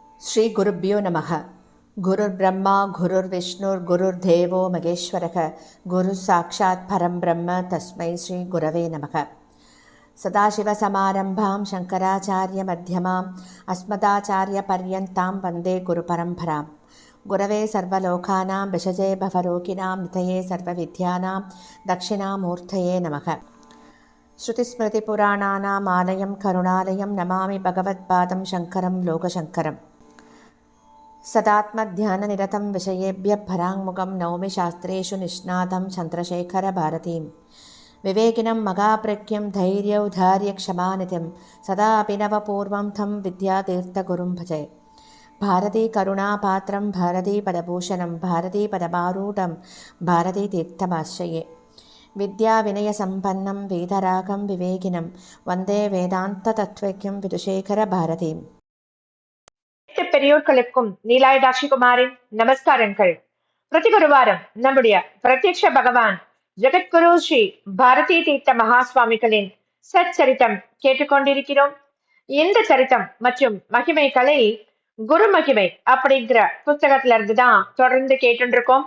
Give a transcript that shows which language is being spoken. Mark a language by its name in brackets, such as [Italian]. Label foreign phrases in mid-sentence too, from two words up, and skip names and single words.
[Sanskrit] श्री गुरुभ्यो नमः. गुरुर्ब्रह्मा गुरुर्विष्णुः गुरुर्देवो महेश्वरः गुरुः साक्षात् परं ब्रह्म तस्मै श्री गुरवे नमः. सदाशिवसमारम्भां शङ्कराचार्यमध्यमाम् अस्मदाचार्यपर्यन्तां वन्दे गुरुपरम्पराम्. गुरवे सर्वलोकानां भिषजे भवरोगिणाम् निधये सर्वविद्यानां दक्षिणामूर्तये नमः. श्रुतिस्मृतिपुराणानाम् आलयं करुणालयम् नमामि भगवत्पादं शङ्करं लोकशङ्करम्. सदात्मध्याननिरतं विषयेभ्यः पराङ्मुखं नौमि शास्त्रेषु निष्णातं चन्द्रशेखरभारतीं विवेकिनं मगाप्रज्ञं धैर्यौधार्यक्षमानिधिं सदा अभिनवपूर्वं तं विद्यातीर्थगुरुं भजे. भारतीकरुणापात्रं भारतीपदभूषणं भारतीपदमारूढं भारतीतीर्थमाश्रये. विद्याविनयसम्पन्नं वेदरागं विवेकिनं वन्दे वेदान्ततत्त्वज्ञं विदुशेखरभारतीम्. [Tamil] பெரியோர்களுக்கும் நீலாயுதாட்சி குமாரின் நமஸ்காரங்கள். பிரதிகுருவாரம் நம்முடைய பிரத்யக்ஷ பகவான் ஜெகத்குரு ஸ்ரீ பாரதி தீர்த்த மகாஸ்வாமிகளின் சச்சரித்தம் கேட்டுக்கொண்டிருக்கிறோம். இந்த சரித்தம் மற்றும் மகிமைகளை குரு மகிமை அப்படிங்கிற புத்தகத்துல இருந்துதான் தொடர்ந்து கேட்டுருக்கோம்.